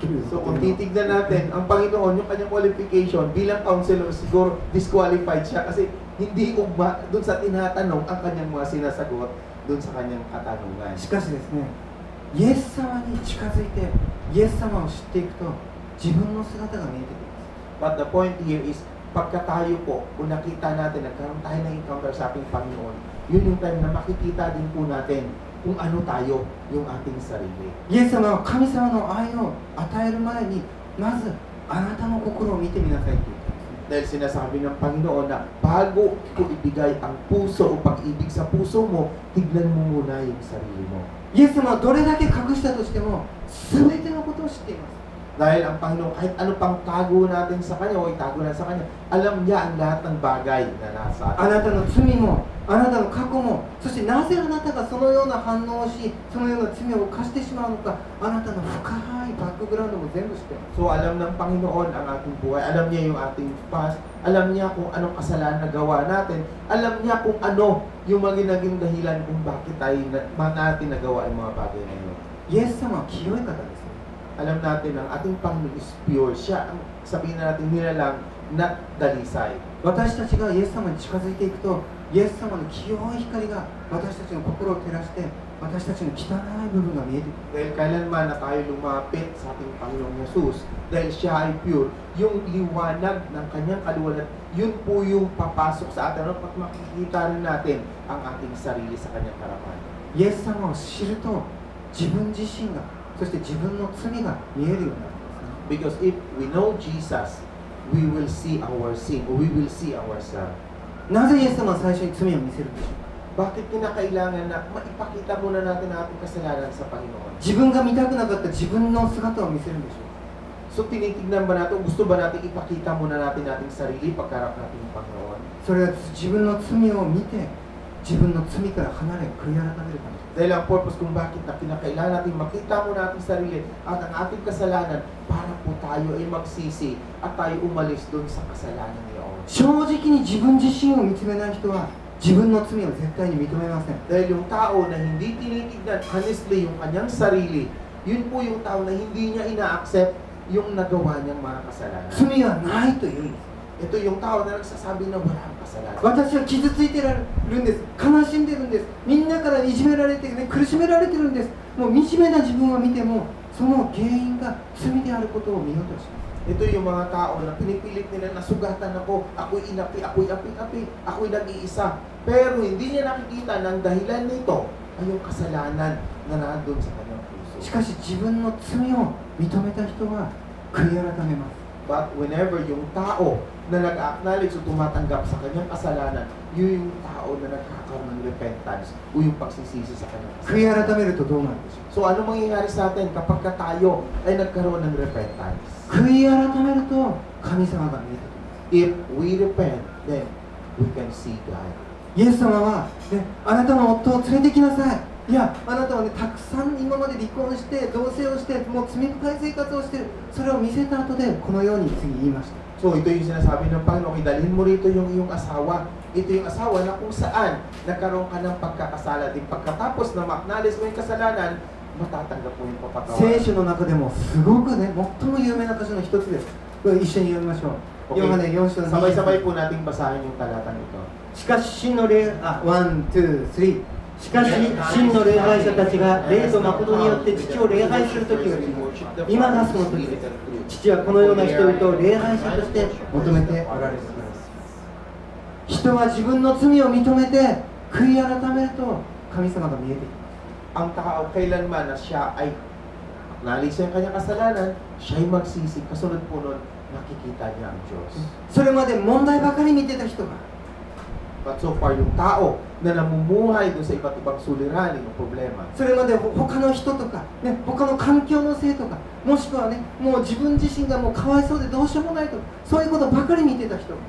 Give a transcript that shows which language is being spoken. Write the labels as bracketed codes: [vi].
[tl] So kung titignan natin, ang Panginoon, yung kanyang qualification bilang counselor, siguro disqualified siya kasi hindi ugma dun sa tinatanong ang kanyang mga sinasagot dun sa kanyang katanungan. [ja] しかしですね、イエス様に近づいて、イエス様を知っていくと、自分の姿が見えてきます。 [en] But the point here is, [tl] pagka tayo po, kung nakita natin, nagkaroon tayo ng encounter sa ating Panginoon, yun yung time na makikita din po natin kung ano tayo, yung ating sarili. [ja] イエス様は神様の愛を与える前に、まずあなたの心を見てみなさいって言ったんです。 [tl] Dahil sinasabi ng Panginoon na bago ko ibigay ang puso o pag-ibig sa puso mo, tignan mo muna yung sarili mo. [ja] イエス様はどれだけ隠したとしても、全てのことを知っています。 [tl] Dahil ang Panginoon, kahit ano pang tago natin sa Kanya o itago na sa Kanya, alam niya ang lahat ng bagay na nasa atin. [ja] あなたの罪も、あなたの過去も、そしてなぜあなたがそのような反応をし、そのような罪を犯してしまうのか、あなたの深いバックグラウンドも全部知っています。 [tl] So alam ng Panginoon ang ating buhay, alam niya yung ating past, alam niya kung anong kasalanan na gawa natin, alam niya kung ano yung mga naging dahilan kung bakit natin nagawa yung mga bagay na yun. [ja] イエス様は清い方です。 [tl] Alam natin ang ating Panginoon is pure. Siya ang sabihin natin nilalang na dalisay. [ja] 私たちがイエス様に近づいていくと、イエス様の清い光が私たちの心を照らして、私たちの汚い部分が見えてくる。 [tl] Dahil kailanman na tayo lumapit sa ating Panginoong Jesus, dahil siya ay pure, yung liwanag ng kanyang kaluwalan, yun po yung papasok sa atin at makikita rin natin ang ating sarili sa kanyang harapan. [ja] イエス様を知ると、自分自身が、そして自分の罪が見えるようになるんですね。 [en] Because if we know Jesus, we will see our sin, or we will see ourselves. [ja] なぜイエス様は最初に罪を見せるんでしょうか。 [tl] Bakit kinakailangan na maipakita muna natin ang ating kasalanan sa Panginoon? [ja] 自分が見たくなかった自分の姿を見せるんでしょうか。 [tl] So tinitignan ba natin, gusto ba natin ipakita muna natin ating sarili pagkarap natin ng Panginoon? [ja] それは自分の罪を見て、自分の罪から離れ、悔い改めるためです。 [tl] Dahil ang purpose kung bakit na kinakailangan natin makita muna ating sarili at ang ating kasalanan para po tayo ay magsisi at tayo umalis doon sa kasalanan niyon. [ja] 正直に自分自身を見つめない人は自分の罪を絶対に認めません。 [tl] Dahil yung tao na hindi tinitignan honestly yung kanyang sarili, yun po yung tao na hindi niya ina-accept yung nagawa niyang mga kasalanan. [ja] 罪はないと言うんです。 [tl] Ito yung tao na nagsasabi na walang kasalanan. [ja] 私は傷ついてるんです。悲しんでるんです。みんなからいじめられて、ね、苦しめられてるんです。もう惨めな自分を見ても、その原因が罪であることを見ようとします。 [tl] Ito yung mga tao na pinipilit nila, nasugatan ako, ako'y inapi, ako'y api-api, ako'y nag-iisa. Pero hindi niya nakikita ng dahilan nito ay yung kasalanan na nandun sa kanyang puso. [ja] しかし自分の罪を認めた人は悔い改めます。 [en] But whenever [tl] yung tao na nag-acknowledge o tumatanggap sa kanyang kasalanan, yun yung tao na nagkakaroon ng repentance o yung pagsisisi sa kanyang [ja] 悔い [tl] kasalanan. [ja] 改めるとどうなるでしょう。 [tl] So ano mangyayari sa atin kapag tayo ay nagkaroon ng repentance? [ja] 悔い改めると神様が見えてきます。 [en] If we repent, then we can see God. [ja] イエス様は、ね、あなたの夫を連れてきなさい。いや、あなたはね、たくさん今まで離婚して、同棲をして、もう罪深い生活をしている。それを見せた後で、このように次言いました。 [tl] So ito yung sinasabi ng Panginoon, idalhin mo rito yung iyong asawa. Ito yung asawa na kung saan nagkaroon ka ng pagkakasala. Din pagkatapos na ma-acknowledge mo yung kasalanan, matatanggap mo yung papatawaran. [ja] 聖書の中でもすごくね、最も有名な箇所の一つです。これ一緒に読みましょう。ヨハネ4章の [tl] sabay-sabay po nating basahin yung talatang ito. [ja] しかし真の霊、1、2、3。しかし真の礼拝者たちが霊と誠によって父を礼拝するときが今がその時です。父はこのような人々を礼拝者として求めておられるのです。人は自分の罪を認めて悔い改めると神様が見えてきます。 [tl] Ang tao kailanman na siya ay acknowledge ang kanyang kasalanan, siya ay magsisi. Kasunod po nun, nakikita niya ang Diyos. [ja] それまで問題ばかり見てた人が [en] But so far, [tl] yung tao na namumuhay doon sa iba't ibang suliranin ng problema. [ja] それまで他の人とか、ね、他の環境のせいとか、もしくはね、もう自分自身がもうかわいそうでどうしようもないと、そういうことばかり見てた人。